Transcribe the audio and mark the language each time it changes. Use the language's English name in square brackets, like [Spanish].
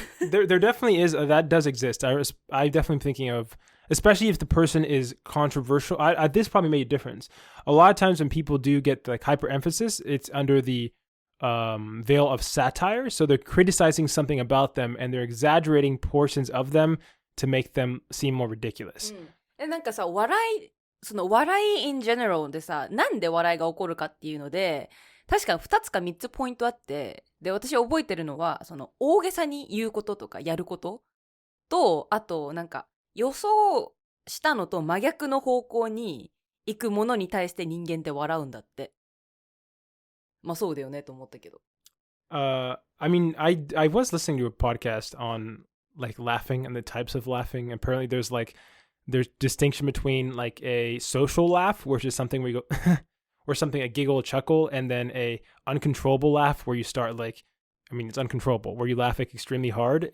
[English] there definitely is that does exist. I definitely am thinking of, especially if the person is controversial. This probably made a difference. A lot of times when people do get like hyper emphasis, it's under the veil of satire. So they're criticizing something about them and they're exaggerating portions of them to make them seem more ridiculous. [Japanese] なんかさ、笑い [English] in general [Japanese] でさ、なんで笑いが起こるかっていうので、確か2つか3つポイントあって、で、私覚えてるのは、大げさに言うこととかやることと、あと、なんか、予想したのと真逆の方向に行くものに対して人間って笑うんだって。まあそうだよねと思ったけど。 [English] I mean, I was listening to a podcast on like laughing and the types of laughing. Apparently there's distinction between like a social laugh, which is something where you go, or something a giggle, a chuckle, and then a uncontrollable laugh where you start like, I mean, it's uncontrollable, where you laugh like extremely hard.